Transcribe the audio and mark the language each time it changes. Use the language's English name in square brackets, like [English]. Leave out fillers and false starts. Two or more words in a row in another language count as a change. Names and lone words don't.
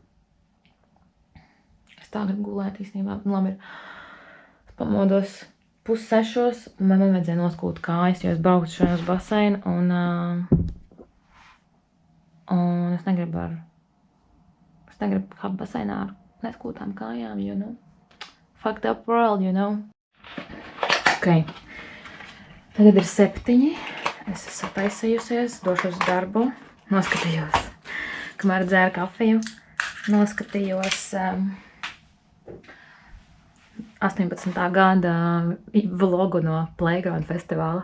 [Latvian] Es tā gribu gulēt īstenībā. Labi, es pamodos 5:30, un man vajadzēja noskūt kājas, jo es braucu šodien uz baseinu, un es negribu kāpt baseinā ar neskūtām kājām, [English] you know. Fucked up world, you know. [Latvian] Ok. Tagad ir 7. Es esmu taisījusies, došos uz darbu, noskatījos, kamēr dzēru kafiju, noskatījos 18. gada vlogu no Playground festivāla.